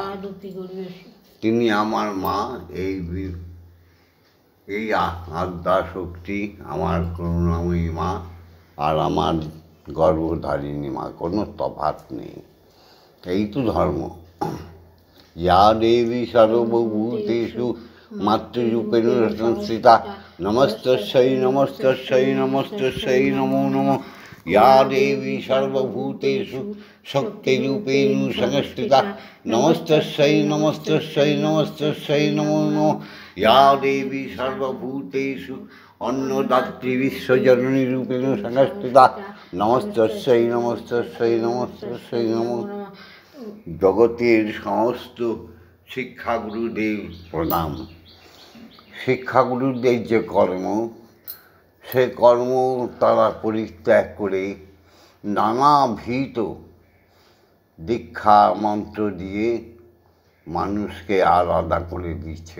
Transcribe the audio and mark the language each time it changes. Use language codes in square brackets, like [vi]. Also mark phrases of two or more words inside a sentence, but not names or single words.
[bn] তিনি আমার মা। এই আদ্যা শক্তি আমার করুণাময়ী মা। আর আমার গর্ভধারিণী মা, কোনো তফাৎ নেই। এই তো ধর্ম। [sa] ইয়া দেবী সর্বভূতেষু মাতৃরূপেণ সংস্থিতা নমস্তস্যৈ নমস্তস্যৈ নমস্তস্যৈ নমো নমঃ। ইয়া দেবী সর্বভূতেষু শক্তিরূপেণ সংস্থিতা নমস্তস্যৈ নমস্তস্যৈ নমস্তস্যৈ নমো নমঃ। ইয়া দেবী সর্বভূতেষু অন্নদাত্রী বিশ্বজননী রূপেণ সংস্থিতা নমস্তস্যৈ নমস্তস্যৈ নমস্তস্যৈ নমো নমঃ। [bn] জগতের সমস্ত শিক্ষাগুরুদের প্রণাম। শিক্ষাগুরুদের যে কর্ম, সে কর্ম তারা পরিত্যাগ করে নানাবিধ দীক্ষা মন্ত্র দিয়ে মানুষকে আলাদা করে দিচ্ছে।